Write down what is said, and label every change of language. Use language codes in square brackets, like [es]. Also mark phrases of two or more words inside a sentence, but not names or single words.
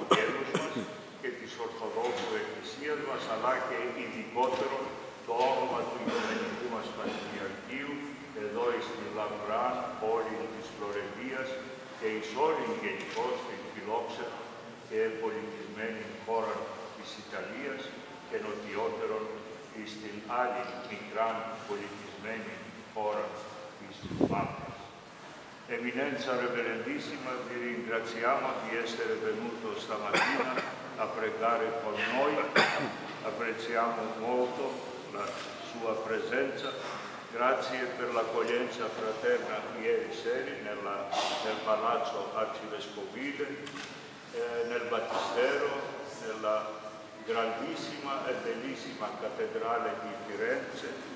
[el] γέρους μας και της Ορθοδόξου Εκκλησίας μας, αλλά και ειδικότερο το όνομα του Οικουμενικού μας Πατριαρχείου, εδώ στην λαμπρά πόλη της Φλωρεντίας και εις όλην γενικώς την φιλόξενη και πολιτισμένη χώρα της Ιταλίας και νοτιότερον στην άλλη μικρά πολιτισμένη χώρα της Μάλτας. [it] Eminenza Reverendissima, vi ringraziamo di essere venuto stamattina a pregare con noi, apprezziamo molto la sua presenza, grazie per l'accoglienza fraterna ieri sera nel Palazzo Arcivescovile, nel Battistero, nella grandissima e bellissima cattedrale di Firenze.